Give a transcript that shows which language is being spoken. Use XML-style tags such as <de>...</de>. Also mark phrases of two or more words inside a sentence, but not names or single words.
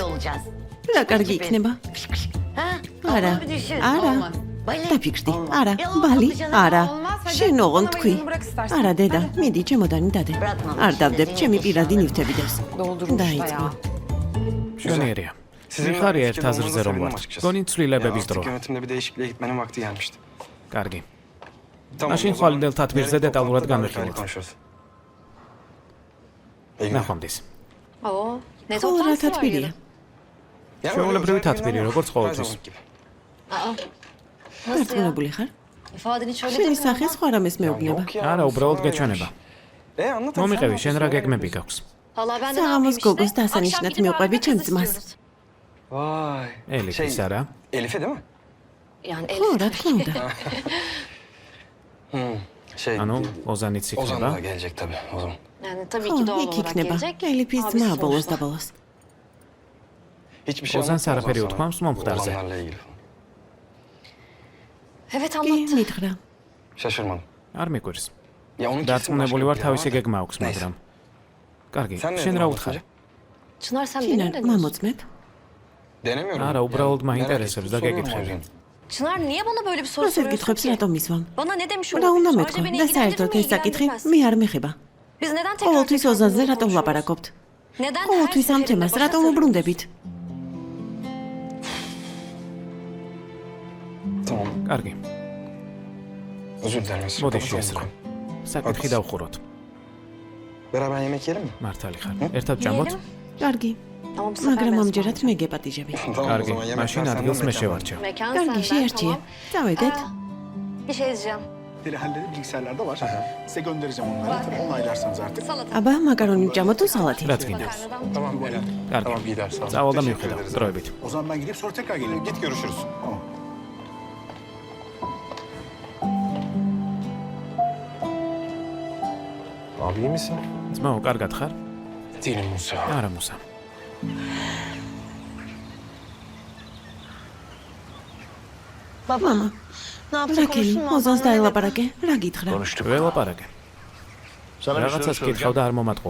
<ka>რა კარგი იქნება. არა, არა. დაფიქრდი. არა, ბალი, არა. შენ ოღონდ თქვი. არა დედა, მიდი ჩემოდანი დადე. არ დავდებ, ჩემი პირადი ნივთებიდებს. დაიწყო. Şöneriye. Mixarya ერთ აზრზე რომ ვართ. გონი ცვლილებების დრო.</ka> <tr>Yönetimde bir değişikliğe gitmenin vakti gelmişti.</tr> <ka>კარგი. მაშინ ხვალინდელ თათბირზე დეტალურად განვიხილოთ. ნახვამდის. ხო, რა თათბირია? შეულებრივი თათბირი, როგორც ყოველთვის. დარწმუნებული ხარ? შენი სახე სხვა რამეს მეუბნება. არა, უბრალოდ გეჩვენება. მომიყევი, შენ რა გეგმები გაქვს? საღამოს გოგოს დასანიშნად მივყვები ჩემს ძმას.</ka> <tr>Vay.</tr> <ka>ელიფის არა?</ka> <tr>Elif'e değil mi?</tr> <ka>ხო, რა თქმა უნდა. ანუ ოზანიც იქნება?</ka> <tr>Ozan da gelecek tabii o zaman.</tr> <ka>ხო, იქ იქნება. ელიფის ძმა ბოლოს და ბოლოს.</ka> <tr>Hiçbir şey</tr> <ka>ოზანს</ka> <tr>anlatmaz</tr> <ka>არაფერი</ka> <tr>sana.</tr> <ka>უთქვამს მომხდარზე.</ka> <tr>Olanlarla ilgili.</tr> <ka>კი, მითხრა.</ka> <tr>Şaşırmadım.</tr> <ka>არ მიკვირს.</ka> <tr>Ya onun kesin</tr> <ka>დარწმუნებული</ka> <tr>başka</tr> <ka>ვარ</ka> <tr>bir</tr> <ka>თავისი</ka> <tr>planı var.</tr> <ka>გეგმა აქვს, მაგრამ კარგი,</ka> <tr>Sen ne</tr> <ka>შენ რა</ka> <tr>dedin</tr> <ka>უთხარი? ჩინარ, მამოწმებ.</ka> <tr>Denemiyorum.</tr> <ka>არა, უბრალოდ მაინტერესებს და</ka> <tr>Soruyorum</tr> <ka>გეკითხები.</ka> <tr>o yüzden. Çınar niye bana böyle bir soru</tr> <ka>რასეთ</ka> <tr>soruyorsun</tr> <ka>გითხრებს</ka> <tr>ki?</tr> <ka>რატომ მისვამ?</ka> <tr>Bana ne demiş</tr> <ka>რა უნდა</ka> <tr>olabilir?</tr> <ka>მეთქვა?</ka> <tr>Ayrıca beni</tr> <ka>და</ka> <tr>ilgilendirir</tr> <ka>საერთოდ</ka> <tr>mi,</tr> <ka>ეს საკითხი</ka> <tr>ilgilendirmez?</tr> <ka>მე არ მეხება.</ka> <tr>Biz neden tekrar</tr> <ka>ყოველთვის</ka> <tr>tekrar</tr> <ka>ოზანზე</ka> <tr>bunu</tr> <ka>რატომ</ka> <tr>konuşuyoruz?</tr> <ka>ლაპარაკობთ?</ka> <tr>Neden her</tr> <ka>ყოველთვის ამ</ka> <tr>seferinde</tr> <ka>თემას</ka> <tr>başa</tr> <ka>რატომ</ka> <tr>sarıyoruz?</tr> <ka>უბრუნდებით?</ka> <tr>Tamam.</tr> <ka>კარგი,</ka> <tr>Özür dilerim. Esra.</tr> <ka>მოდი</ka> <tr>Kapatalım</tr> <ka>შეესრა.</ka> <tr>bu konuyu.</tr> <ka>საკითხი დავხუროთ.</ka> <tr>Beraber yemek yiyelim mi?</tr> <ka>მართალი ხარ. ერთად ჭამოთ? კარგი,</ka> <tr>Ama bu sefer</tr> <ka>მაგრამ</ka> <tr>ben</tr> <ka>ამჯერად მე გეპატიჟები.</ka> <tr>Tamam o</tr> <ka>კარგი,</ka> <tr>zaman yemekten</tr> <ka>მაშინ</ka> <tr>senden</tr> <ka>ადგილს მე</ka> <tr>mekan.</tr> <ka>შევარჩევ.</ka> <tr>Mekan</tr> <ka>კარგი,</ka> <tr>senden,</tr> <ka>შეარჩიე.</ka> <tr>tamam.</tr> <ka>წავედეთ.</ka> <tr>Bir şey diyeceğim. Halleri bilgisayarlarda var. Size göndereceğim onları. Tabii onaylarsanız artık. Salata.</tr> <ka>აბა, მაკარონი ვჭამოთ თუ სალათი? რაც გინდა.</ka> <tr>Tamam Eren.</tr> <ka>კარგი.</ka> <tr>Tamam gider sağ ol.</tr> <ka>წავალ და მივხედავ, დროებით.</ka> <tr>O zaman ben gidip sonra tekrar gelirim. Git görüşürüz. Tamam. Abi iyi misin?</tr> <ka>ძმაო, კარგად ხარ?</ka> <tr>Değilim Musa.</tr> <ka>არა, მუსა. მამა, რაკელი, ოზანს დაელაპარაკე, რა გითხრა?</ka> <tr>Konuştuk.</tr> <ka>ველაპარაკე.</ka> <tr>Sana bir soru</tr> <ka>რაღაცას</ka> <tr>soracağım</tr> <ka>კითხავ და არ მომატყო.</ka>